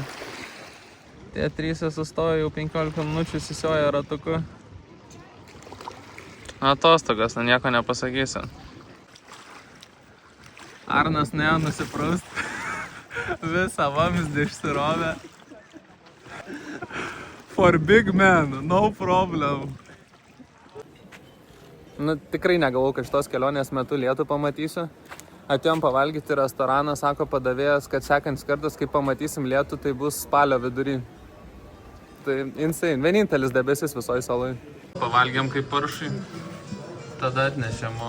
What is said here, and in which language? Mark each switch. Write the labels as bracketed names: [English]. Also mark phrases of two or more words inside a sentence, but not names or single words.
[Lithuanian] Tie 3 sustojo jau 15 minučių įsisioja ratuku. Atostogas, nieko nepasakysiu. Arnas neėjo nusipraust. Visą vamzdį išsirovė. [English] For big man, no problem. [Lithuanian] Nu, tikrai negalvau, kad šitos kelionės metu lietų pamatysiu. Atėjom pavalgyti į restoraną, sako padavėjas, kad sekantis kartas, kai pamatysim lietų, tai bus spalio vidury. Tai insane. Vienintelis debesis visoj salai. Pavalgėm kaip paršai. Tada atnešėm mum.